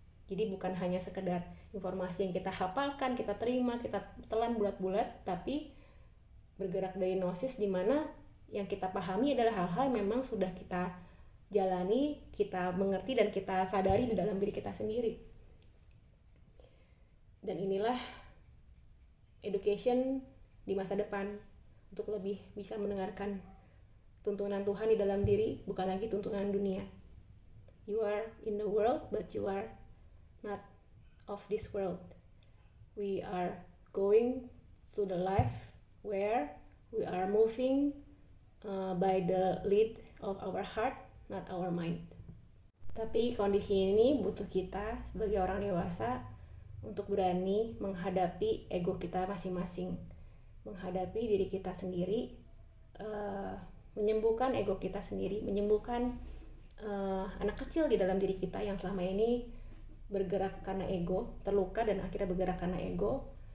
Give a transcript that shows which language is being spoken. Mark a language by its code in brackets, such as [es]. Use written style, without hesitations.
[id] Jadi bukan hanya sekedar informasi yang kita hafalkan, kita terima, kita telan bulat-bulat, tapi bergerak dari gnosis di mana yang kita pahami adalah hal-hal yang memang sudah kita jalani, kita mengerti, dan kita sadari di dalam diri kita sendiri. Dan inilah education di masa depan, untuk lebih bisa mendengarkan tuntunan Tuhan di dalam diri, bukan lagi tuntunan dunia. [en] You are in the world, but you are not of this world. We are going to the life where we are moving by the lead of our heart, not our mind. [id] Tapi kondisi ini butuh kita sebagai orang dewasa untuk berani menghadapi ego kita masing-masing, menghadapi diri kita sendiri, menyembuhkan ego kita sendiri, menyembuhkan anak kecil di dalam diri kita yang selama ini bergerak karena ego, terluka dan akhirnya bergerak karena ego,